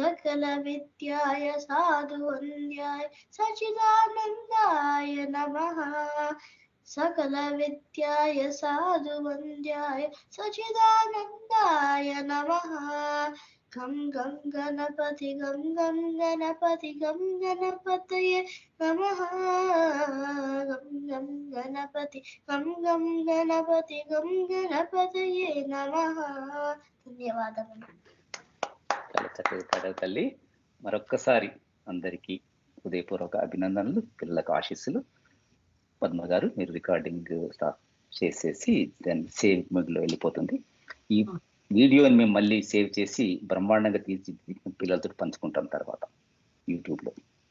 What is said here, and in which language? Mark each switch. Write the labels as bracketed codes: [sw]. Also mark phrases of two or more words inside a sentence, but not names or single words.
[sa] सकल विद्याय साधु वन्द्याय सच्चिदानन्दाय नमः सकल विद्याय साधु वन्द्याय सच्चिदानन्दाय नमः गं गं गणपति गं गं गणपति गं गणपतये नमः गं गं गणपति गं गं गणपति गं गणपतये नमः ధన్యవాదములు. [te] చాలా చక్కగా పాడారు తల్లి. మరొక్కసారి అందరికీ హృదయపూర్వక అభినందనలు, పిల్లలకు ఆశీస్సులు. పద్మ గారు మీరు [en] recording start [te] చేసేసి దాన్ని [en] save mode [te] వెళ్ళిపోతుంది. ఈ వీడియోని మేము మళ్ళీ సేవ్ చేసి బ్రహ్మాండంగా తీర్చిదిద్ది పిల్లలతో పంచుకుంటాం తర్వాత యూట్యూబ్లో.